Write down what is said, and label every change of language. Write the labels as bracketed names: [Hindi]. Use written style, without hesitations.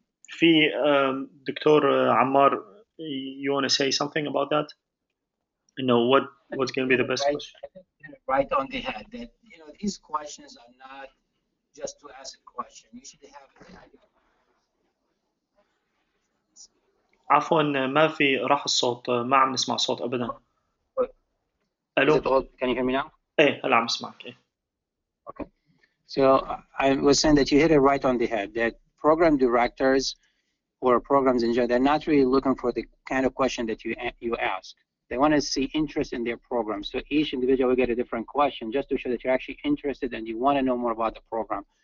[English] في Dr. Ammar, you want to say something about that? What's going to be the best question? Right on the head. That these questions are not just to ask a question. You should have an idea. [Arabic] عفوا ما في راح الصوت ما عم نسمع صوت ابدا. [English] الو. Can you hear me now? [Arabic] ايه هلا عم اسمعك. [English] Okay. So I was saying that you hit it right on the head, that program directors or programs in general, they're not really looking for the kind of question that you ask. They want to see interest in their program. So each individual will get a different question just to show that you're actually interested and you want to know more about the program.